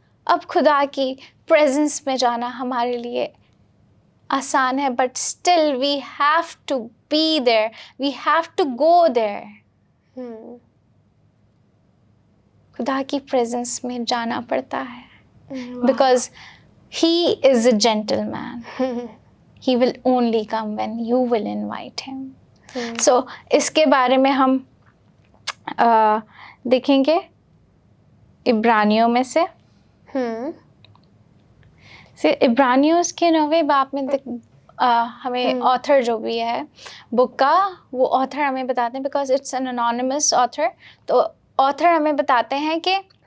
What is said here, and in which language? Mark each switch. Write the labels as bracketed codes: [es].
[ur] اب خدا کی پریزنس میں جانا ہمارے لیے آسان ہے, [en] But still we have to be there, we have to go there. [ur] خدا کی پریزنس میں جانا پڑتا ہے, [en] Because he is a gentleman. He will only come when you will invite him. [ur] So اس کے بارے میں ہم دیکھیں گے عبرانیوں میں سے. عبرانیوز کے 9ویں باب میں ہمیں آتھر جو بھی ہے بک کا, وہ آتھر ہمیں بتاتے ہیں, [en] because it's an anonymous author, [ur] تو آتھر ہمیں بتاتے ہیں کہ